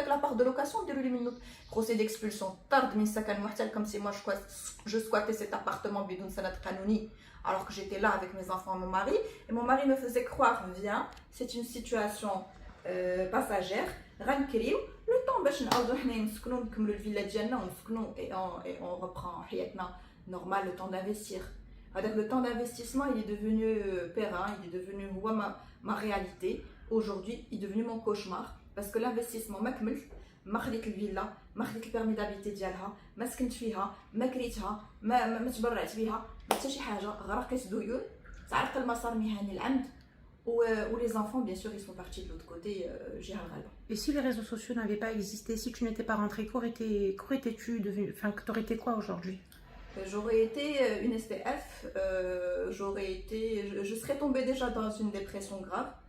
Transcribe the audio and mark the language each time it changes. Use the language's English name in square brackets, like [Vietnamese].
[French] Donc l'appart de location, procès d'expulsion, tarde comme si moi je squattais cet appartement bidon sanat kanouni, alors que j'étais là avec mes enfants et mon mari, et mon mari me faisait croire, viens, c'est une situation passagère, le temps [Arabic] باش نعاودو حنا نسكنوا نكملوا الفيلا ديالنا ونسكنوا [French] et on reprend حياتنا normal, le temps d'investir. Avec le temps d'investissement, il est devenu périn, il est devenu ma réalité. Aujourd'hui, il est devenu mon cauchemar parce que l'investissement [Arabic] ما خديت الفيلا، ما خديت البيرمي دابيتي ديالها، ما سكنت فيها، ما كريتها، ما تبرعت بها، ما حتى شي حاجه، غرقت ديون، تعرق المسار المهني العمد. [French] Où les enfants, bien sûr, ils sont partis de l'autre côté, j'ai un rêve. Et si les réseaux sociaux n'avaient pas existé, si tu n'étais pas rentrée, qu'aurais-tu devenu, enfin, t'aurais été quoi aujourd'hui? J'aurais été une SPF, je serais tombée déjà dans une dépression grave.